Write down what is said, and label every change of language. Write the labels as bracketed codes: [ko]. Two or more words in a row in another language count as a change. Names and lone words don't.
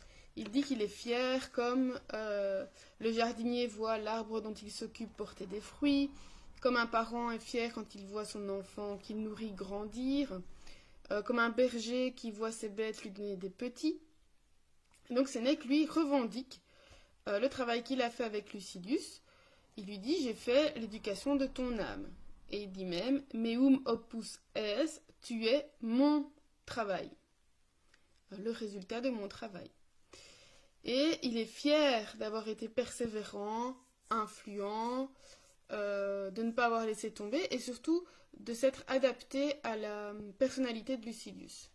[fr] Il dit qu'il est fier comme le jardinier voit l'arbre dont il s'occupe porter des fruits, comme un parent est fier quand il voit son enfant qu'il nourrit grandir, comme un berger qui voit ses bêtes lui donner des petits. Donc Sénèque, lui, revendique le travail qu'il a fait avec Lucilius. Il lui dit « J'ai fait l'éducation de ton âme ». Et il dit même « [la] Meum opus es », [fr] tu es mon travail, le résultat de mon travail. Et il est fier d'avoir été persévérant, influent, de ne pas avoir laissé tomber et surtout de s'être adapté à la personnalité de Lucilius.